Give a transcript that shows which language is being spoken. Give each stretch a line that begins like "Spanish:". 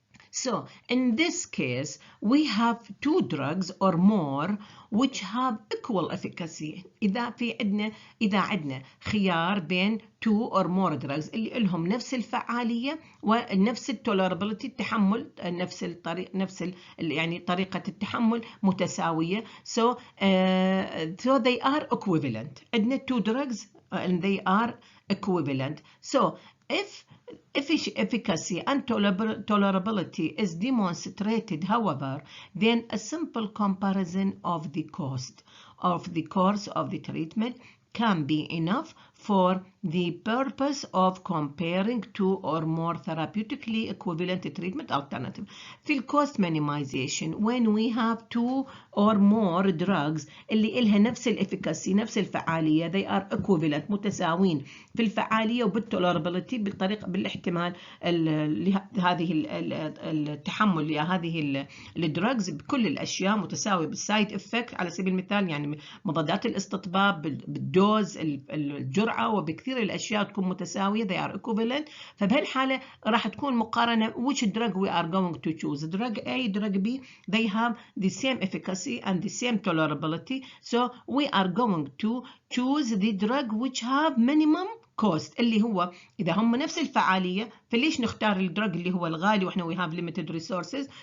English: So in this case we have two drugs or more which have equal efficacy.
Arabic: إذا عندنا خيار بين
English: two or more drugs
Arabic: اللي لهم نفس الفعالية ونفس tolerability التحمل، يعني طريقة التحمل متساوية.
English: So they are equivalent.
Arabic: عندنا
English: two drugs and they are equivalent. So if efficacy and tolerability is demonstrated, however, then a simple comparison of the cost of the course of the treatment can be enough for the purpose of comparing two or more therapeutically equivalent treatment alternatives.
Arabic: في
English: cost minimization, when we have two or more drugs
Arabic: اللي إلها نفس الافيكاسي نفس الفعالية,
English: they are equivalent
Arabic: متساوين في الفعالية وبالتولربيلتي بالطريقة بالاحتمال هذه التحمل لهذه الدراجز بكل الأشياء متساوي بالسايد افكت. على سبيل المثال يعني مضادات الاستطباب بالدوز الجرعة بالجرعة وبكثير الأشياء تكون متساوية
English: they are equivalent.
Arabic: فبهالحالة راح تكون مقارنة
English: which drug we are going to choose. Drug A, drug B, they have the same efficacy and the same tolerability. So we are going to choose the drug which have minimum cost
Arabic: اللي هو إذا هم نفس الفعالية فليش نختار الدرج اللي هو الغالي وإحنا
English: we have limited resources.